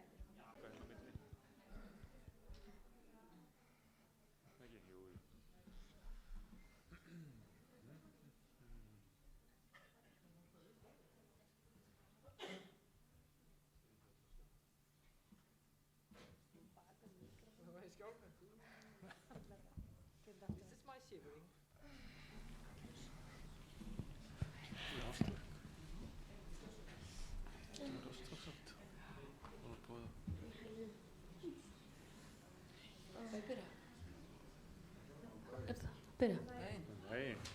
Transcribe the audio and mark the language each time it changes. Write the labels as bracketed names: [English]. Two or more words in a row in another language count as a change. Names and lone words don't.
[Icelandic] Hvað er hérna á milli? Ekki, jú. Það var í skjálfum. [English] This is my shivering. [Icelandic] Byrja. Nei.